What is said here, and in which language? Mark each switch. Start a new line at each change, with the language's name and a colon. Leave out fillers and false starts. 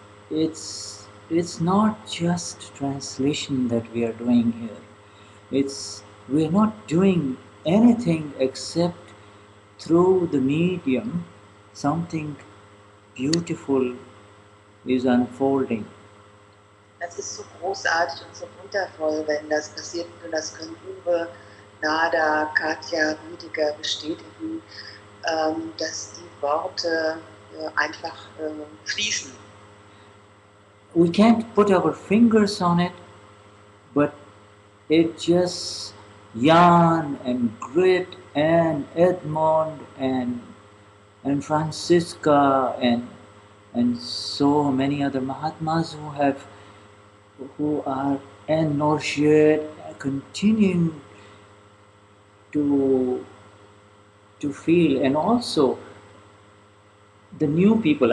English: It's not just translation that we are doing here. We're not doing anything except through the medium something beautiful is unfolding.
German: Das ist so großartig und so wundervoll, wenn das passiert, und das können Uwe, Nada, Katja, Rüdiger bestätigen, dass die Worte einfach fließen.
English: We can't put our fingers on it, but it just Jan and Grit and Edmond and Francisca and so many other Mahatmas who are and Norshed continuing to feel, and also the new people.